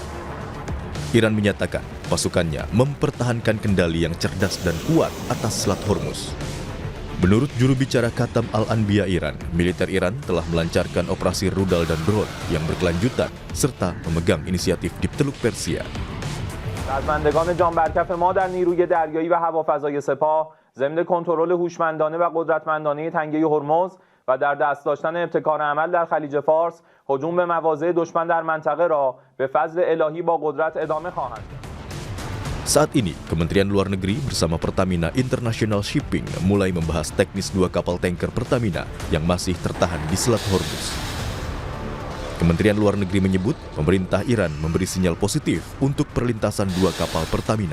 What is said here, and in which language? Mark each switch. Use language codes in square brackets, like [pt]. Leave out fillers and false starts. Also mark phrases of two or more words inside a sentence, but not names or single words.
[id] Iran menyatakan pasukannya mempertahankan kendali yang cerdas dan kuat atas Selat Hormuz. Menurut juru bicara Khatam Al-Anbiya Iran, militer Iran telah melancarkan operasi rudal dan drone yang berkelanjutan serta memegang inisiatif di Teluk Persia. [fa] رزمندگان جانبرکف ما در نیروی دریایی و هوافضای سپاه ضمن کنترل هوشمندانه و قدرتمندانه تنگه هرمز و در دست داشتن ابتکار عمل در خلیج فارس هجوم به مواضع دشمن در منطقه را به فضل الهی با قدرت ادامه خواهند داد. [id] Saat ini, Kementerian Luar Negeri bersama Pertamina International Shipping mulai membahas teknis 2 kapal tanker Pertamina yang masih tertahan di Selat Hormuz. Kementerian Luar Negeri menyebut pemerintah Iran memberi sinyal positif untuk perlintasan 2 kapal Pertamina.